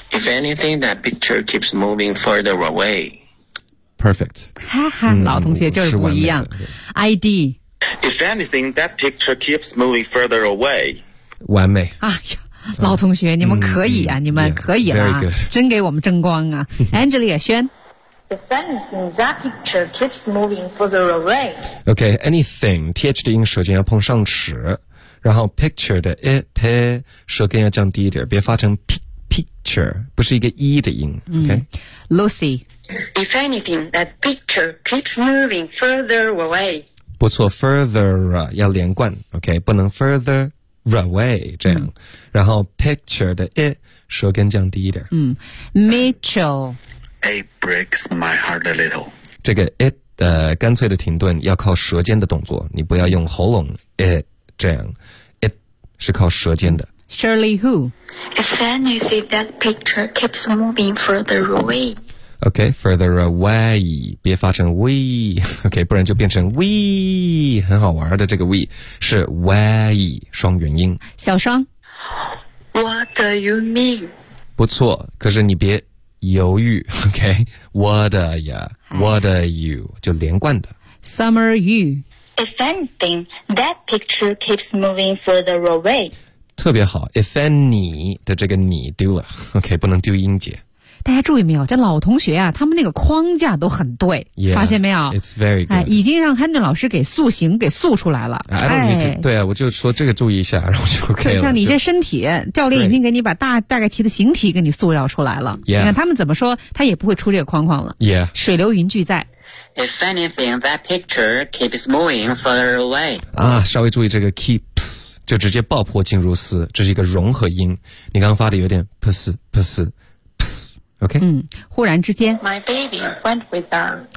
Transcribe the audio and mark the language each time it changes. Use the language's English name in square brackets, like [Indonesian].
[English] If anything, that picture keeps moving further away。 Perfect。 [Chinese] 哈哈，老同学就是不一样。ID。 [English] If anything, that picture keeps moving further away。 [Chinese] 完美。哎呀。老同学你们可以啊你们可以了、啊 yeah, 真给我们争光啊 Angelia 轩 [English] If anything that picture keeps moving further away [Chinese] OK anything TH 的音舌尖要碰上齿然后 picture 的 it 舌根要降低一点别发成 picture 不是一个 E 的音 OK [English] Lucy If anything that picture keeps moving further away [Chinese] 不错 further 要连贯 OK 不能 furtheraway 这样、然后 picture 的 it 舌根降低一点 [English] Mitchell It breaks my heart a little [Chinese] 这个 it 干脆的停顿要靠舌尖的动作你不要用喉咙 it 这样 it 是靠舌尖的 [English] Shirley who If anything that picture keeps moving further away Okay, further away, [Chinese] 别发成 [English] we. [Chinese] Okay, 不然就变成 we, 很好玩的这个 we, 是 way, 双元音。小双。 [English] What do you mean? [Chinese] 不错，可是你别犹豫 ,okay? [English] What are ya? What are you? [Chinese] 就连贯的。 [English] Summer you. If anything, that picture keeps moving further away. [Chinese] 特别好 ,if any 的这个你丢了 ,okay, 不能丢音节。大家注意没有，这老同学啊，他们那个框架都很对 yeah, 发现没有 [English] It's very good、 [Chinese] 哎、已经让 Henry 老师给塑形给塑出来了 [English] I don't need to,、 [Chinese] 哎、对啊我就说这个注意一下然后就 OK 了像你这身体教练已经给你把大概其的形体给你塑造出来了、 yeah. 你看他们怎么说他也不会出这个框框了、 yeah. 水流云俱在 [English] If anything that picture keeps moving further away [Chinese] 啊，稍微注意这个 keeps 就直接爆破进入丝这是一个融合音你刚刚发的有点 ps ps OK，嗯，忽然之间 [English] ，My baby went with her.